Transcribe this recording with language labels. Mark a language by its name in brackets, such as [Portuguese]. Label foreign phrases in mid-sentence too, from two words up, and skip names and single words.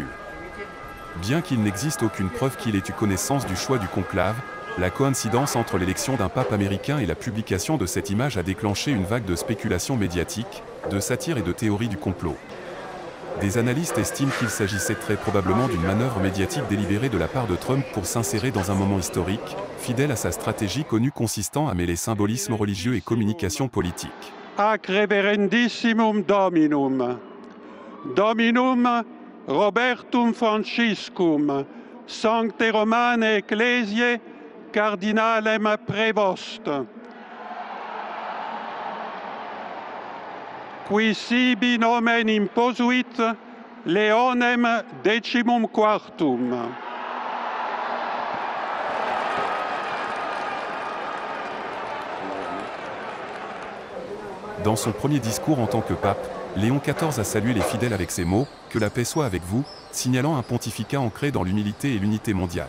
[French] Bien qu'il n'existe aucune preuve qu'il ait eu connaissance du choix du conclave, la coïncidence entre l'élection d'un pape américain et la publication de cette image a déclenché une vague de spéculations médiatiques, de satire et de théories du complot. Des analystes estiment qu'il s'agissait très probablement d'une manœuvre médiatique délibérée de la part de Trump pour s'insérer dans un moment historique, fidèle à sa stratégie connue consistant à mêler symbolisme religieux et communication politique. [Latin] Ac reverendissimum Dominum. Dominum Robertum Franciscum, Sancte Romane Ecclesiae, Cardinalem Prevost. Qui sibi nomen imposuit Leonem XIV. [French] Dans son premier discours en tant que pape, Léon XIV a salué les fidèles avec ces mots « Que la paix soit avec vous », signalant un pontificat ancré dans l'humilité et l'unité mondiale.